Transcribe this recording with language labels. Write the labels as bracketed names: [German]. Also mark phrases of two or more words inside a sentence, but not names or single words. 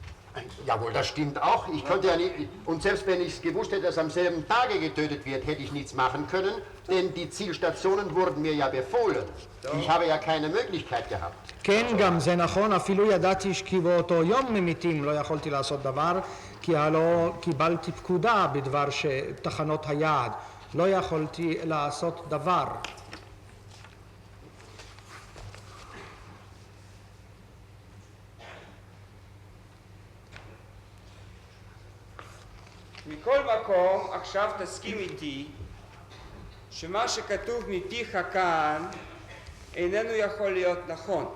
[German] Jawohl, das stimmt auch. Ich konnte ja nicht, und selbst wenn ich es gewusst hätte, dass am selben Tage getötet wird, hätte ich nichts machen können, denn die Zielstationen wurden mir ja befohlen. Ich habe ja keine Möglichkeit gehabt. [Hebrew] כן, גם זה נכון, אפילו ידעתי כי באותו יום ממיתים לא יכולתי לעשות דבר, כי הלא קיבלתי פקודה בדבר תחנות היעד. לא יכולתי לעשות דבר. מכל מקום, עכשיו תסכים איתי שמה שכתוב מפיך כאן איננו יכול להיות נכון.